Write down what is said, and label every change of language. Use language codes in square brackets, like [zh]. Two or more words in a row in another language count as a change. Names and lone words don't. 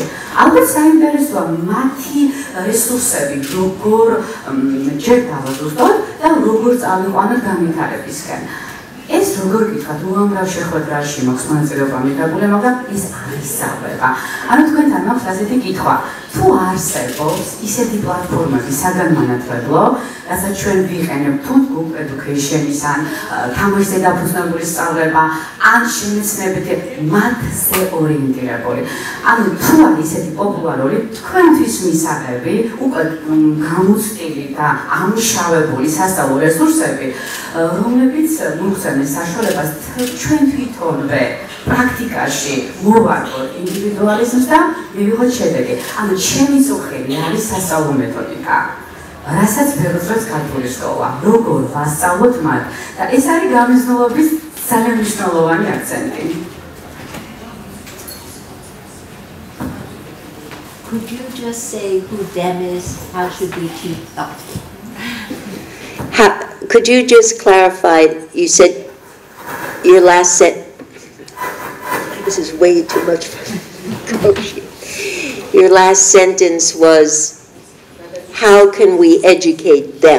[ka] ალბათ საინტერესოა მათი რესურსები როგორ ჯერ დავადუსტოთ და როგორ წავიყვანოთ განვითარებისკენ. ეს როგორ გითხრათ, უამრავ შეხვედრაში მაქვს მონაწილეობა მიღებული, მაგრამ ეს არ ისწავლება. ანუ თქვენთან მაქვს ასეთი კითხვა, თუ არსებობს ისეთი პლატფორმები საგანმანათლებლო, რასაც ჩვენ ვიყენებთ თუ [en] group education- [ka] ის ან თამაშზე დაფუძნებული სწავლება, ან შემეცნებით მათზე ორიენტირებული. ანუ თუ არის ისეთი პოპულარული თქვენთვის მისაღები, უკვე გამოცდილი და ამუშავებული სასწავლო რესურსები, რომლებიც მოგვცემენ საშუალებას ჩვენ თვითონვე პრაქტიკაში მოვარგოთ ინდივიდუალიზმს და მივიღოთ შედეგი. ანუ ჩემი წუხელი არის სასწავლო მეთოდიკა, რასაც ვერ უძღებს ქართული სკოლა, როგორ ვასწავლოთ მათ და ეს არის გამიზნულობის ძალიან მნიშვნელოვანი აქცენტი. [en] Could you just say who them is? How should we teach them? Could you just clarify, you said your last set, this is way too much for your last sentence was, how can we educate them?